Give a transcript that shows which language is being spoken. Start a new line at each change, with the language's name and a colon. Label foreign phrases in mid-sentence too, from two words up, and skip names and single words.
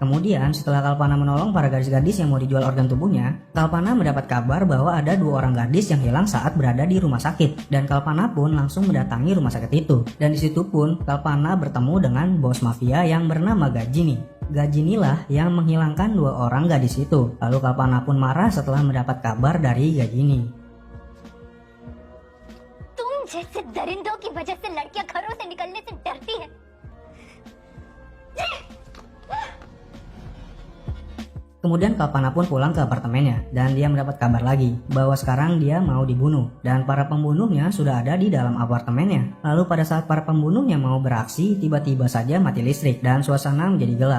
Indonesian: Kemudian setelah Kalpana menolong para gadis-gadis yang mau dijual organ tubuhnya, Kalpana mendapat kabar bahwa ada 2 orang gadis yang hilang saat berada di rumah sakit. Dan Kalpana pun langsung mendatangi rumah sakit itu. Dan disitu pun Kalpana bertemu dengan bos mafia yang bernama Gajini. Gajinilah yang menghilangkan 2 orang gadis itu. Lalu Kalpana pun marah setelah mendapat kabar dari Gajini.
Hindi: जैसे दरिंदों की वजह से लड़कियां घरों से निकलने से डरती है।
Indonesian: Kemudian Kalpana pun pulang ke apartemennya dan dia mendapat kabar lagi bahwa sekarang dia mau dibunuh dan para pembunuhnya sudah ada di dalam apartemennya. Lalu pada saat para pembunuhnya mau beraksi, tiba-tiba saja mati listrik dan suasana menjadi gelap.